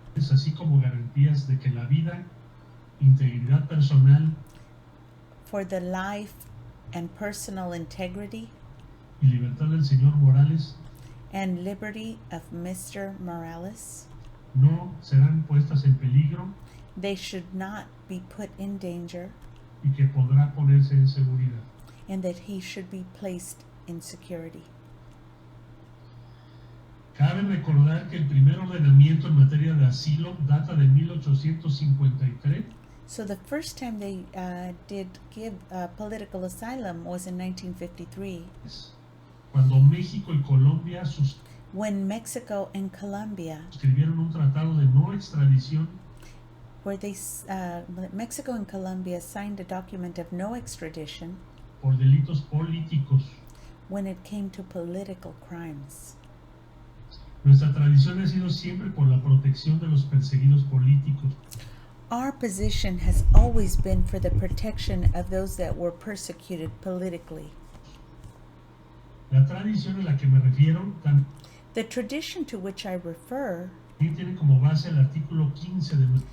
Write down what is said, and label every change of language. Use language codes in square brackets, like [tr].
[es] así como garantías de que la vida, integridad personal [en] for the life and personal integrity [es] y libertad del señor Morales [en] and liberty of Mr. Morales. [es] no serán puestas en peligro [en] They should not be put in danger, [es] y que podrá ponerse en seguridad. [en] and that he should be placed in security. [es] Cabe recordar que el primer ordenamiento en materia de asilo data de 1853, [en] So the first time they did give political asylum was in 1953, [es] cuando México y Colombia [en] when Mexico and Colombia, [es] suscribieron un tratado de no extradición [en] where Mexico and Colombia signed a document of no extradition [es] por delitos políticos. [en] when it came to political crimes. [es] Nuestra tradición ha sido siempre por la protección de los perseguidos políticos. [en] Our position has always been for the protection of those that were persecuted politically. [es] La tradición a la que me refiero también [en] The tradition to which I refer [es] tiene como base el artículo 15 de